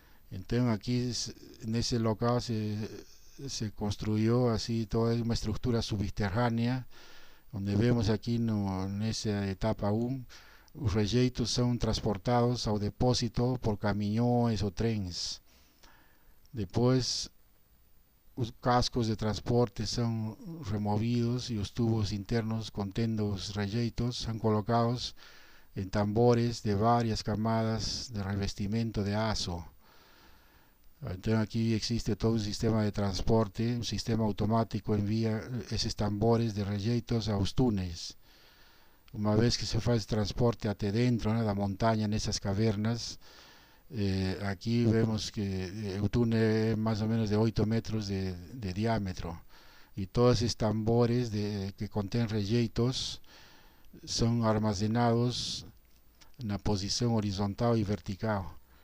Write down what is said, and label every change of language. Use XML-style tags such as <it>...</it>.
<pt>Então aqui nesse local se construiu assim toda uma estrutura subterrânea, onde vemos aqui nessa etapa 1, os rejeitos são transportados ao depósito por caminhões ou trens. Depois, os cascos de transporte são removidos e os tubos internos contendo os rejeitos são colocados</pt> <es>en tambores de varias camadas de revestimiento de azo. Entonces aquí existe todo un sistema de transporte, un sistema automático envía esos tambores de</es> <pt>rejeitos a os túneis. Uma vez que se faz transporte até dentro, né, da montanha, nessas cavernas, aqui vemos que o túnel é mais ou menos de 8 metros de diâmetro. E todos esses tambores que contêm rejeitos são armazenados na posição horizontal e vertical.</pt>